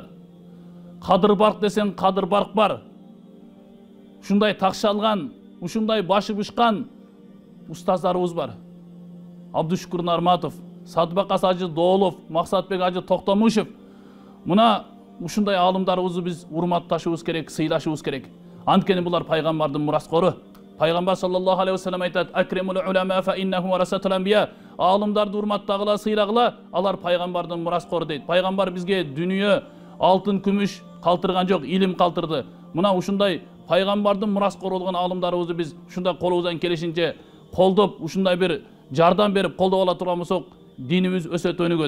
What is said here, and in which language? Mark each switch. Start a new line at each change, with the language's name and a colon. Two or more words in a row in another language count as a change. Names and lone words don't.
Kyrgyz: Кадыр барк десең кадыр барк бар. Ушундай такшалган, ушундай башы бышкан устаздарыбыз бар. Абдушкур Нарматов, Садбакас Ажы Доолов, Максатбек Ажы Токтомушев. Мына ушундай аалымдарыбызды биз урматташыбыз керек, сыйлашыбыз керек. Анткени булар пайгамбардын мураскору. Пайгамбар
Arabic: صلى الله عليه وسلم
Kyrgyz: айтат:
Arabic: "أكرموا العلماء فإنهم ورثة الأنبياء."
Kyrgyz: Аалымдарды урматтагыла, сыйлагыла, алар пайгамбардын мураскору дейт. Пайгамбар бизге дүнүйө алтын, күмүш калтырган жок, илим калтырды. Мына ушундай пайгамбардын мураскору болгон аалымдарыбызды биз ушундай колубуздан келишинче колдоп, ушундай бир жардам берип колдоп ала турган болсок, динибиз өсөт, өнүгөт.